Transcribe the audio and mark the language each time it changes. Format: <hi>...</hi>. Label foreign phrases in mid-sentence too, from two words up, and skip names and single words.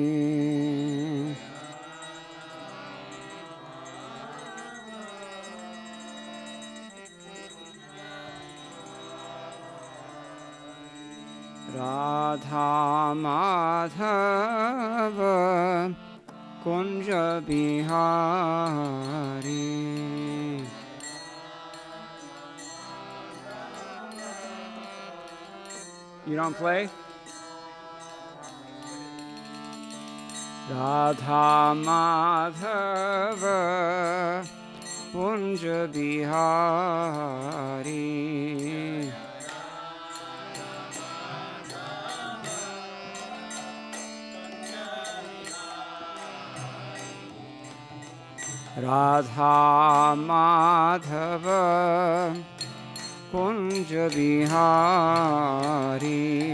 <hi>राधा माधव कुंज बिहारी।</hi> <en>You don't play?</en> <hi>Radha Madhava Kunja Bihari. Radha Madhava कुंज बिहारी।</hi>